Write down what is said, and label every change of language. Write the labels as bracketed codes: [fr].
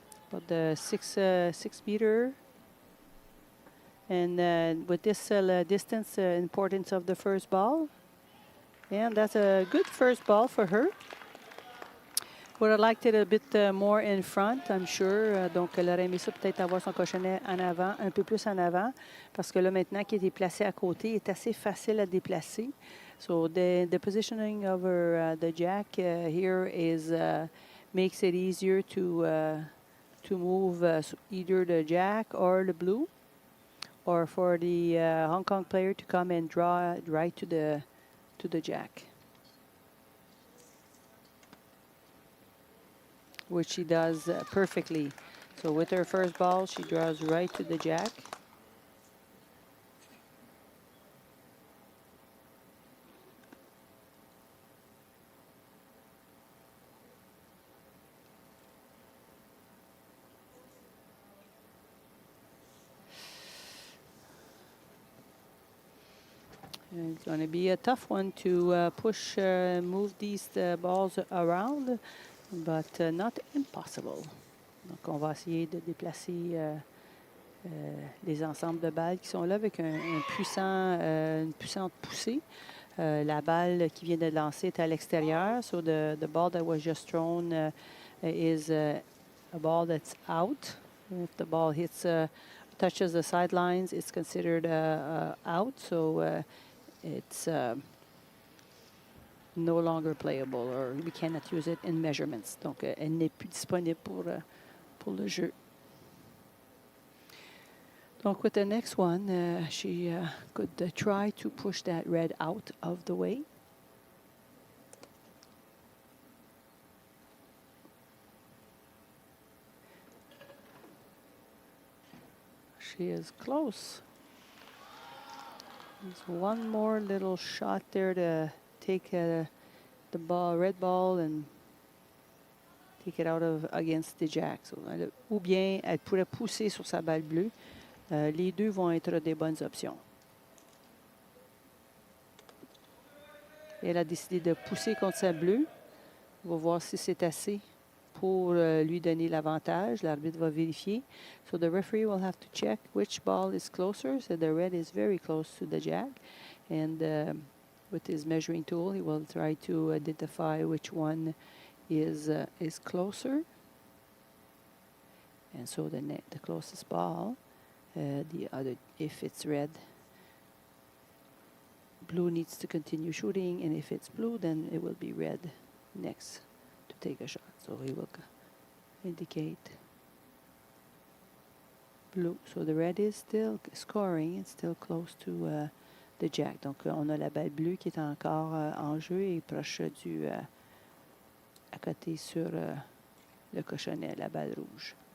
[en] But the 6 meter. And with this distance, importance of the first ball. And that's a good first ball for her. Would have liked it a bit more in front, I'm sure. [fr] Donc, elle aurait aimé ça peut-être avoir son cochonnet en avant, un peu plus en avant, parce que là, maintenant qu'il est placé à côté, il est assez facile à déplacer. [en] So, the positioning of her, the jack here is makes it easier to move either the jack or the blue, or for the Hong Kong player to come and draw right to the jack. Which she does perfectly. So with her first ball, she draws right to the jack. It's going to be a tough one to move these balls around, but not impossible. [fr] Donc, on va essayer de déplacer les ensembles de balles qui sont là avec une puissante poussée. La balle qui vient de lancer est à l'extérieur. [en] So the ball that was just thrown is a ball that's out. If the ball touches the sidelines, it's considered out. So it's no longer playable, or we cannot use it in measurements. [fr] Donc, elle n'est plus disponible pour le jeu. [en] Donc, with the next one, she could try to push that red out of the way. She is close. There's one more little shot there to take the red ball and take it out against the jack. [fr] So, ou bien elle pourrait pousser sur sa balle bleue. Les deux vont être des bonnes options. Elle a décidé de pousser contre sa bleue. On va voir si c'est assez pour lui donner l'avantage. L'arbitre va vérifier. [en] So the referee will have to check which ball is closer. So the red is very close to the jack. And with his measuring tool, he will try to identify which one is closer. And so the closest ball, the other, if it's red, blue needs to continue shooting, and if it's blue, then it will be red next to take a shot. So he will indicate blue. So the red is still scoring. It's still close to the jack. [fr] Donc on a la balle bleue qui est encore en jeu et proche à côté sur le cochonnet, la balle rouge.